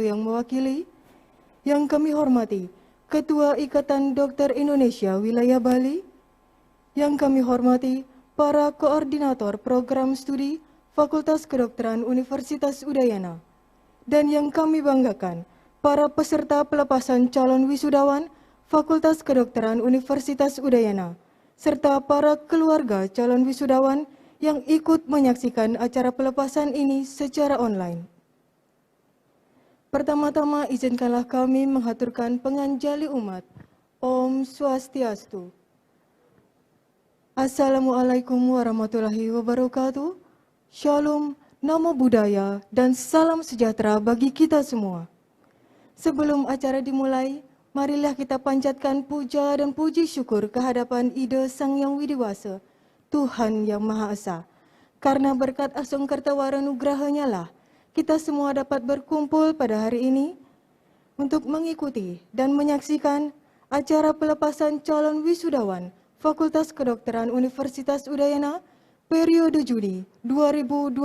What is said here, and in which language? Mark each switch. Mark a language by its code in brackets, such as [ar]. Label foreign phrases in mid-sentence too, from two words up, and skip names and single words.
[id] yang mewakili, yang kami hormati Ketua Ikatan Dokter Indonesia Wilayah Bali, yang kami hormati para koordinator program studi Fakultas Kedokteran Universitas Udayana, dan yang kami banggakan, para peserta pelepasan calon wisudawan Fakultas Kedokteran Universitas Udayana, serta para keluarga calon wisudawan yang ikut menyaksikan acara pelepasan ini secara online. Pertama-tama izinkanlah kami menghaturkan penganjali umat. [ban] Om Swastiastu. [ar] السلام عليكم ورحمة الله وبركاته. [id] Shalom, [pi] namo buddhaya, [id] dan salam sejahtera bagi kita semua. Sebelum acara dimulai, marilah kita panjatkan puja dan puji syukur kehadapan Ida Sang Yang Widiwasa, Tuhan Yang Maha Esa. Karena berkat Asungkertawara Nugrahanya lah, kita semua dapat berkumpul pada hari ini untuk mengikuti dan menyaksikan acara pelepasan calon wisudawan Fakultas Kedokteran Universitas Udayana periode Juni 2020.